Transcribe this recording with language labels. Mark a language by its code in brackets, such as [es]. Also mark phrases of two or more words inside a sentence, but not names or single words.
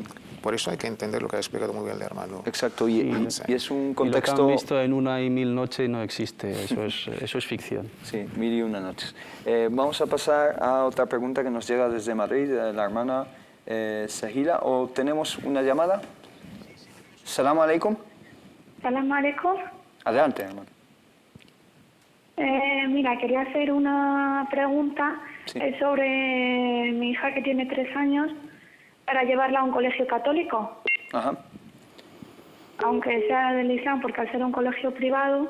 [es] Por eso hay que entender lo que ha explicado muy bien el hermano. Exacto, y es un contexto... Y lo que han visto en Una y Mil Noches no existe, eso es ficción. Sí, 1001 noches. Vamos a pasar a otra pregunta que nos llega desde Madrid, de la hermana Sahila. ¿O tenemos una llamada? [ar] سلام عليكم. سلام عليكم. [es] Adelante, hermano. Mira, quería hacer una pregunta sobre mi hija que tiene 3 años para llevarla a un colegio católico. Ajá. Aunque sea del Islam, porque al ser un colegio privado,